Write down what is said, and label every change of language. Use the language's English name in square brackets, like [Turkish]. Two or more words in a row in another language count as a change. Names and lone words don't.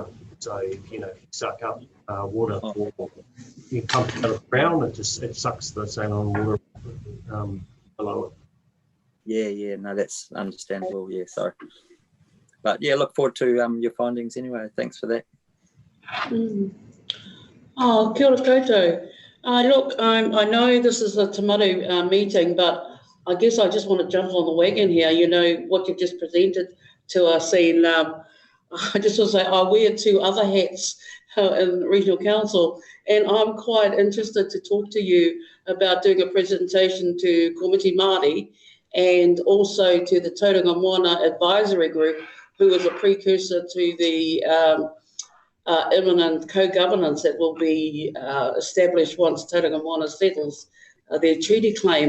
[English] So you know, if you suck up water, you pump it out of the ground, it sucks the saline water below it. Yeah, no, that's understandable. Yeah, sorry, but yeah, look forward to your findings anyway. Thanks for that. [Māori] Oh, kia ora koutou. [English] Look, I know this is a Te Maru meeting, but I guess I just want to jump on the wagon here. You know, what you've just presented to us, and I just want to say I wear 2 other hats in Regional Council, and I'm quite interested to talk to you about doing a presentation to Komiti Māori and also to the Tauranga Moana Advisory Group, who is a precursor to the imminent co-governance that will be established once Tauranga Moana settles their treaty claim.